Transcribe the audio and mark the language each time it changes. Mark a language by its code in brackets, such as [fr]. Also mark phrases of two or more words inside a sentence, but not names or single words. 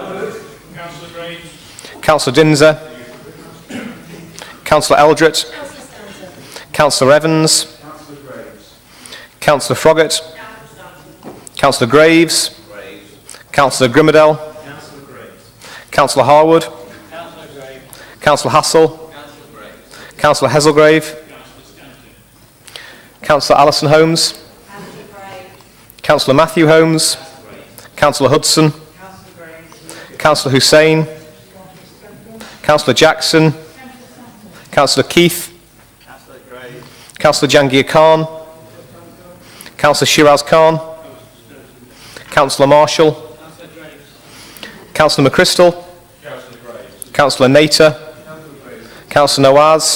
[en] Councillor Dinser, Councillor Eldred, Councillor Evans, Councillor Froggatt. Councillor Graves. Councillor Grimmadell. Councillor Harwood. Councillor Hassel. Councillor Heselgrave. Councillor Alison Holmes. Councillor Matthew Holmes. Councillor Hudson. Councillor Hussain. Councillor Jackson. Councillor Keith. Councillor Jangir Khan. Councillor Shiraz Khan. Councillor Marshall. Councillor McChrystal. Councillor Nater. Councillor Nawaz.